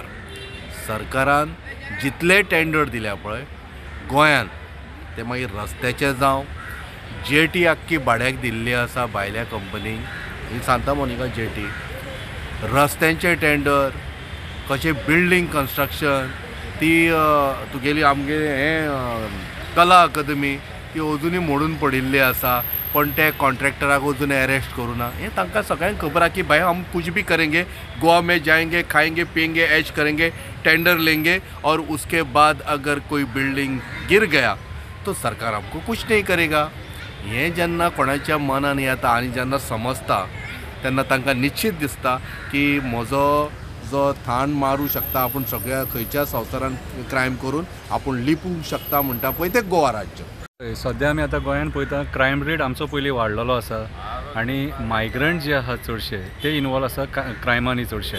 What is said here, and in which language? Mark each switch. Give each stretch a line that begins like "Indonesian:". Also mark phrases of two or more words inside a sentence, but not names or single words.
Konkani: सरकारान जितले टेंडर दिल्या पळय गोंयान, ते मागीर रस्त्याचे जावं, JT आख्खी भाड्याक दिल्ली आसा भायल्या कंपनीक, ही सांता मोनिका JT, रस्त्यांचे टेंडर, कशें
English: building construction,
Konkani: ती तुगेली आमगे हें कला अकादमी ती अजुनूय मोडून पडिल्ली आसा. पण ते कॉन्ट्रॅक्टराक अजून अरेस्ट करूं ना. हें तांकां सगळ्यांक खबर आहा की भाई
Hindi: हम कुछ भी करेंगे, गोवा में जाएंगे, खाएंगे पिएंगे, ऐश करेंगे, टेंडर लेंगे और उसके बाद अगर कोई बिल्डिंग गिर गया तो सरकार हमको कुछ नहीं करेगा.
Konkani: हें जेन्ना कोणाच्या मनान येता आनी जेन्ना समजता तेन्ना तांकां निश्चित दिसता की म्हजो जो थाण मारूं शकता, आपूण सगळ्या खंयच्या संवसारान क्रायम करून आपूण लिपूंक शकता म्हणटा पळय तें गोवा राज्य. सद्या आमी आतां गोंयान पळयता
English: crime rate
Konkani: आमचो पयलीं वाडलेलो आसा आनी मायग्रंट जे आहा चडशे ते इनवॉल्व आसा क्रायमांनी चडशे.